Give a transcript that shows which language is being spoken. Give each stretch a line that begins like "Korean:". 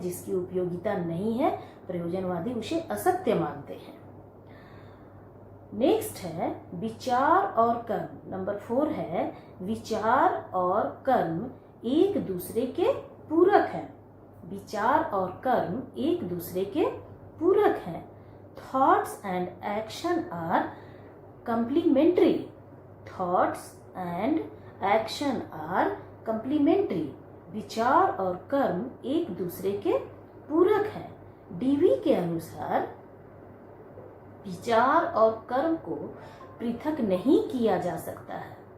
Hindi: जिसकी उपयोगिता नहीं है प्रयोजनवादी उसे असत्य मानते हैं। नेक्स्ट है विचार और कर्म। नंबर 4 है विचार और कर्म एक दूसरे के पूरक हैं। विचार और कर्म एक दूसरे के पूरक हैं।
English: Thoughts and action are complementary. Thoughts and action are complementary.
Hindi: विचार और कर्म एक दूसरे के पूरक हैं। डीवी के अनुसार विचार और कर्म को पृथक नहीं किया जा सकता है।